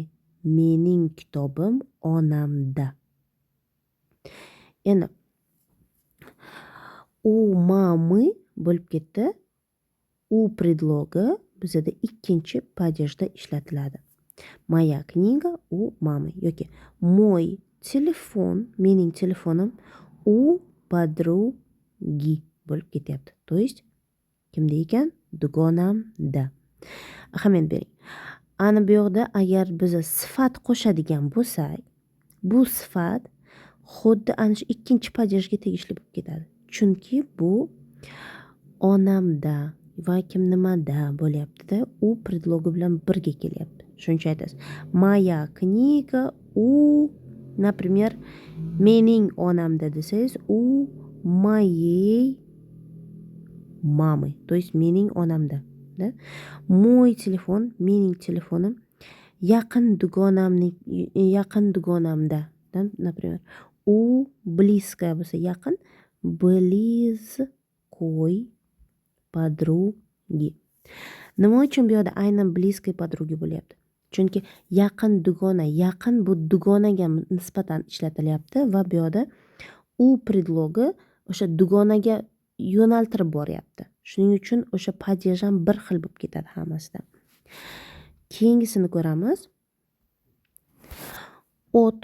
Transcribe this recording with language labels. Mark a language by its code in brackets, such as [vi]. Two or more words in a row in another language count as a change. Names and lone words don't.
[uz] Mening kitobim onamda. Endi u mami bo'lib ketdi. U predlogi bizda ikkinchi padejda ishlatiladi. [ru] Моя книга у мамы yoki мой телефон, [uz] mening telefonim [ru] u подруги [uz] bo'lib ketyapti. [ru] То есть [uz] kimda ekan? Dugonamda. Ahamiyat bering. Ana bu yoqda agar biz sifat qo'shadigan bo'lsak, bu sifat xuddi ana shu ikkinchi padejga tegishli bo'lib ketadi. Chunki bu onamda va kim nimada bo'lyapti-da, u predlogi bilan birga kelyapti. Shuning uchun aytasiz. [ru] Моя книга у, [uz] например, mening onamda desangiz, [ru] у моей мамы, то есть [uz] mening onamda. [ru] Мой телефон, [uz] mening telefonim yaqin dugonamda. [ru] Например, u близкая [uz] bo'lsa yaqin, [ru] близкой подруги. [uz] Nima uchun bu yerda aynan [ru] близкой подруги [uz] bo'lyapti? Chunki yaqin dugona, yaqin bu dugonaga nisbatan ishlatilyapti va bu yerda u predlogi o'sha dugonaga yo'naltirib boryapti. Shuning uchun o'sha padej ham bir xil bo'lib ketadi hammasida. Keyingisini ko'ramiz. От predlogi.